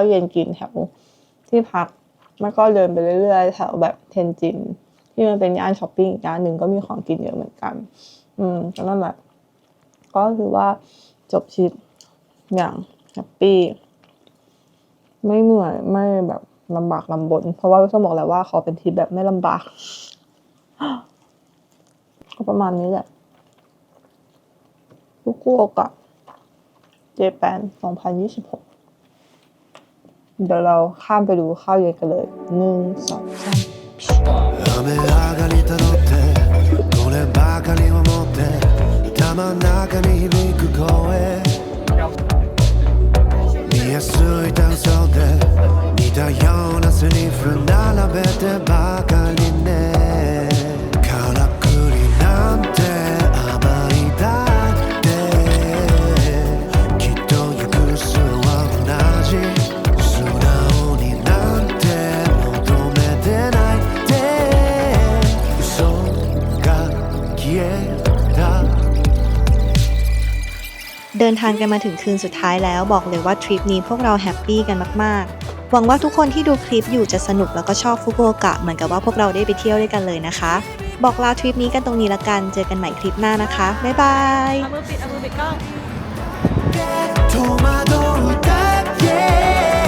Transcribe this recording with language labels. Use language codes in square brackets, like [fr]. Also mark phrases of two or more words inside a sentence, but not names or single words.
[th] เย็นกินแถวที่พักแล้วก็เดินไปเรื่อยๆแถวแบบเทนจินที่มันเป็นย่านช้อปปิ้งอีกย่านหนึ่งก็มีของกินเยอะเหมือนกันก็นั่นแหละก็คือว่าจบทริปอย่างแฮปปี้ไม่เหนื่อยไม่แบบลำบากลำบนเพราะว่าพี่ส้มบอกแล้วว่าขอเป็นทริปแบบไม่ลำบาก ก็ประมาณนี้แหละฟุกุโอกะเจแปน2026เดี๋ยวเราข้ามไปดูข้าวเย็นกันเลย1 2 3 [ja] 雨上がりたどってこればかりを持って頭の中に響く声見えすいた嘘で似たようなセリフ並べてばかりねからくりなんて甘いだってきっと行く末は同じ素直になんて求めてないって嘘が消えた [th] เดินทางกันมาถึงคืนสุดท้ายแล้วบอกเลยว่าทริปนี้พวกเราแฮปปี้กันมากๆหวังว่าทุกคนที่ดูคลิปอยู่จะสนุกแล้วก็ชอบฟุกุโอกะเหมือนกับว่าพวกเราได้ไปเที่ยวด้วยกันเลยนะคะบอกลาทริปนี้กันตรงนี้ละกันเจอกันใหม่คลิปหน้านะคะบ๊ายบาย เอามือปิดกล้อง [ja] 戸惑うだけ